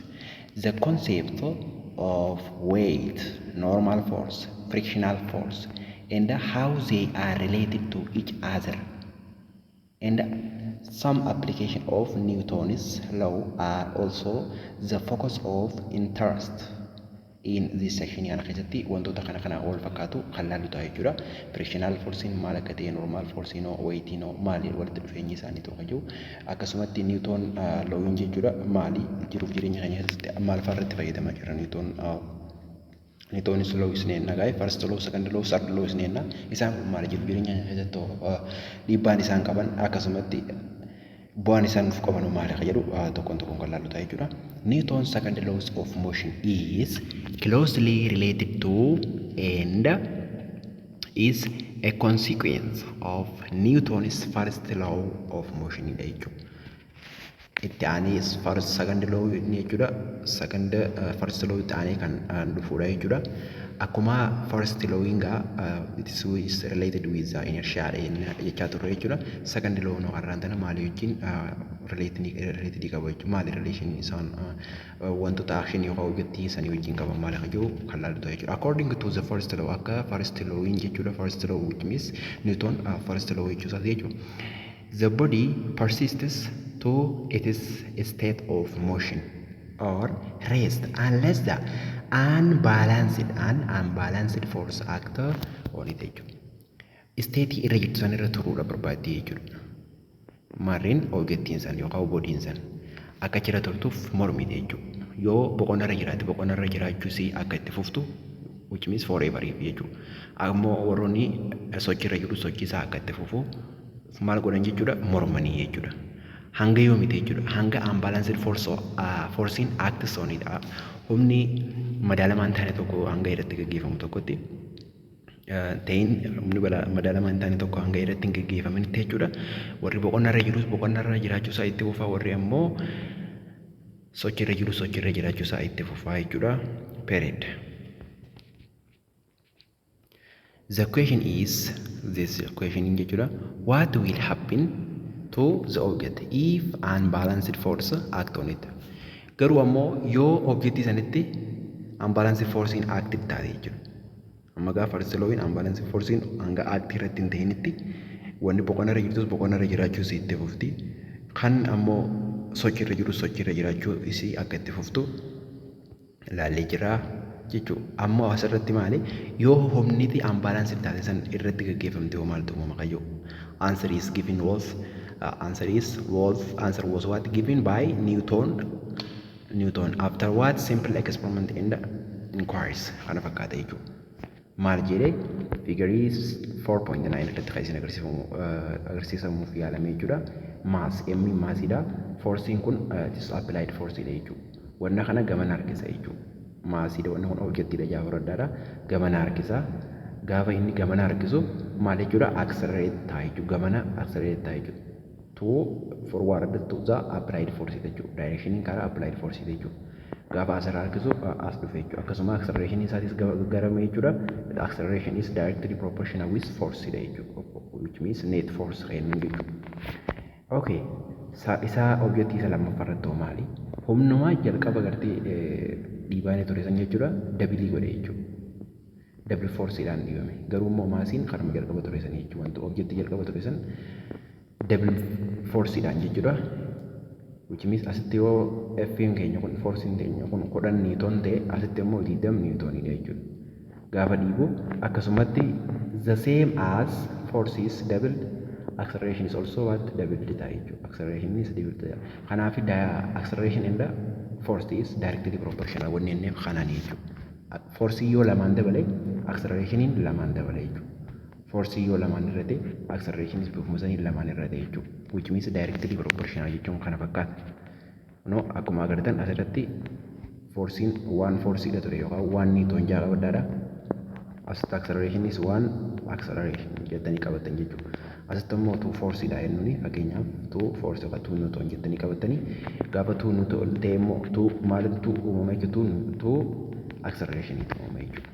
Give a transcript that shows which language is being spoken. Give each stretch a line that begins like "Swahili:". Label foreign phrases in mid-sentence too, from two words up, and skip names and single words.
English: The concept of weight, normal force, frictional force, and how they are related to each other, and some application of Newton's law are also the focus of interest in this section.
Oromo: Yana keessatti wantoota kana wal fakkaatu kan laallu ta'a jechuudha.
English: Frictional forcein
Oromo: maal akka ta'e,
English: normal forcein weightin
Oromo: maali walitti dhufeenyi isaanii tokko jiru. Akkasumatti
English: Newton lawiin
Oromo: jechuudha maali jiruuf jireenya keenya keessatti maal fa'aarratti fayyadamaa jira
English: Newton's law
Oromo: isneenna gaa'e
English: first law second law third law
Oromo: isneenna isaan kun maali jiruuf jireenya keessatti dhiibbaan isaan qaban akkasumatti bu'aan isaan nuuf qaban maali akka jedhu tokkoon kan laallu ta'a jechuudha.
English: Newton's second laws of motion is closely related to and is a consequence of Newton's first law of motion jechuudha.
Oromo: Itti aanee
English: second law
Oromo: jechuudha.
English: First law
Oromo: itti aanee kan dhufuudha jechuudha.
English: Akkuma first law it is related with inertia
Oromo: jechaa turre jechuudha. Second law arraantana maali wajjin related qaba jechuudha. Maali relation isaan wantoota action yookaan hojjetii isaanii wajjin qaban maali akka jiru kan laallu ta'a jechuudha.
English: According to the first law akka first law jechuudha. First law which means Newton first law
Oromo: jechuudha jechuudha.
English: The body persists to its state of motion or rest unless the unbalanced force act on it jechuudha.
Oromo: State irra jirtu san irra turuudha barbaaddi jechuudha. Marreen objectiin san yookaan bodiin san akka jira turtuuf mormite jechuudha. Yoo boqonnarra jiraachuus akka itti fuftu
English: which means forever
Oromo: jechuudha. Ammoo warroonni sochirra jiru sochiisaa akka itti fufu maal godhan jechuudha mormanii jechuudha. Hanga yoo mite jechuudha.
English: Hanga unbalanced forcein acts on it.
Oromo: Humni madaalamaan taane tokko hanga irratti gaggeeffamu tokkotti ta'in humni madaalamaan taane tokko hanga irratti hin gaggeeffamin jechuudha. Warri boqonnarra jirus boqonnarra jiraachuusaa itti fufaa, warri ammoo sochirra jiraachuusaa itti fufaa jechuudha.
English: Period. The question is this question jechuudha. What will happen to the object if unbalanced force act on it?
Oromo: Garuu ammoo yoo objectii sanitti
English: unbalanced forcein active
Oromo: taate jechuudha. Amma gaafa
English: first lawin unbalanced forcein
Oromo: hanga
English: active irratti
Oromo: hin ta'initti wanni boqonnarra jirtus boqonnarra jiraachuus itti fufti. Kan ammoo sochirra jiraachuu isii akka itti fuftu laallee jira jechuudha. Ammoo asirratti maali yoo humniti
English: unbalanced taate
Oromo: san irratti gaggeeffamte hoo maaltu uumama qayyoo.
English: Answer was what given by Newton after what simple experiment and inquiries
Oromo: kana fakkaata jechuudha. maal jedhee figarii 4.9 irratti kan isin agarsiisamuuf yaalamee jechuudha. Maas emmi maasidha. Forsiin kun
English: applied forsiidha
Oromo: jechuudha. Wanna kana gamana harkisa jechuudha. Maasidha wanna kun objectiidha gaafa roddaadha. Gamana harkisa. Gaafa inni gamana harkisu maal jechuudha accelerate ta'a jechuudha. Gamana accelerate ta'a jechuudha.
English: To forward to the applied force jechuudha.
Oromo: Direction karaa
English: applied force
Oromo: jechuudha. Gaafa asirraa harkisu as dhufe jechuudha. Akkasuma acceleration isaatis garame jechuudha.
English: The acceleration is directly proportional with force jechuudha. Which means net force kennu jechuudha. Okay.
Oromo: Isa objectii isa lammaffaa irratti maali? Humnuma jalqaba gartee dhiibaanii ture san jechuudha. Dabilii godhe jechuudha.
English: Double forceidhaan
Oromo: dhiibame. Garuu immoo maasiin kanuma jalqaba ture san jechuudha. Wanti objectii jalqaba ture san
English: double forceidhaan
Oromo: jechuudha.
English: Which means
Oromo: asitti yoo F'n keenya kun forcein keenya kun 10 Newton ta'e asitti immoo 20 Newtonidha jechuudha. Gaafa dhiibu akkasumatti
English: the same as force is doubled acceleration is also what doubled
Oromo: ta'a jechuudha.
English: Acceleration is doubled
Oromo: ta'a. Kanaaf
English: acceleration and force is directly proportional
Oromo: wanneen kanaan jechuudha. Force yoo lamaan dabale accelerationin lamaan dabale jechuudha. Force yoo lamaan irratti acceleration is bifuma sanii lamaan irratti jechuudha.
English: Which means directly proportional
Oromo: jechuun kana fakkaata. No akkuma agartan asirratti forcein
English: one forceidha
Oromo: ture yookaan
English: one Newton
Oromo: jaa qabadhaadha. Asitti
English: acceleration is one acceleration
Oromo: jettanii qabatan jechuudha. Asitti immoo
English: two forceidha
Oromo: jennuuni fakkeenyaaf
English: two force
Oromo: yookaan
English: two Newton
Oromo: jettanii qabatanii gaafa
English: two Newton
Oromo: ta'e immoo two maaltu uumama jechuudha
English: two acceleration
Oromo: itti uumama jechuudha.